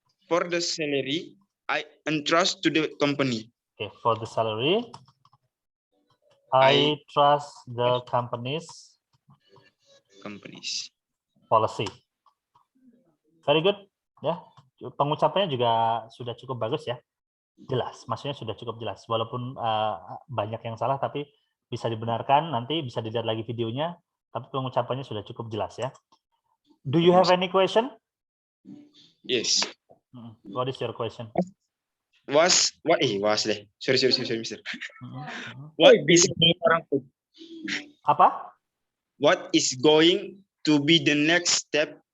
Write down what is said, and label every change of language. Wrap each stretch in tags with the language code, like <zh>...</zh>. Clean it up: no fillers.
<en>For the salary, I entrust to the company. Okay, for the salary, I trust the company's policy. Very good, ya.</en> <id>Pengucapannya juga sudah cukup bagus ya. Jelas, maksudnya sudah cukup jelas. Walaupun banyak yang salah, tapi bisa dibenarkan. Nanti bisa dilihat lagi videonya. Tapi pengucapannya sudah cukup jelas ya.</id> <en>Do you have any question? Yes. What is your question? Sorry, Mister. What is</en> <id>apa?</id> <en>What is going to be the next step</en>